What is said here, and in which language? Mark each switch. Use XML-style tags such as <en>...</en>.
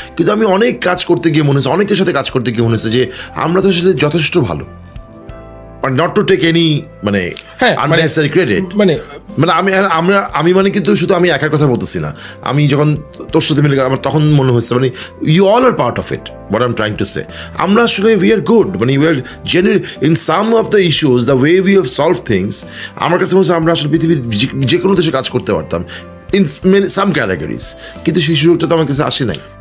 <bn>কিন্তু আমি অনেক কাজ করতে গিয়ে মনে হচ্ছে, অনেকের সাথে কাজ করতে গিয়ে মনে হচ্ছে যে আমরা তো আসলে যথেষ্ট ভালো,</bn> <en>not to take any</en> <bn>মানে</bn> <en>unnecessary credit,</en> <bn>মানে আমি মানে কিন্তু শুধু আমি একার কথা বলতেছি না, আমি যখন তোর সাথে মিলে আমার তখন মনে হচ্ছে মানে</bn> <en>you all are part of it, what I'm trying to say.</en> <bn>আমরা আসলে</bn> <en>we are good, মানে we are genuine in some of the issues, the way we have solved things.</en> <bn>আমার কাছে মনে হচ্ছে আমরা আসলে পৃথিবীর যে কোনো দেশে কাজ করতে পারতাম</bn> <en>in some categories,</en> <bn>কিন্তু সেই সুযোগটা তো আমার কাছে আসে নাই।</bn>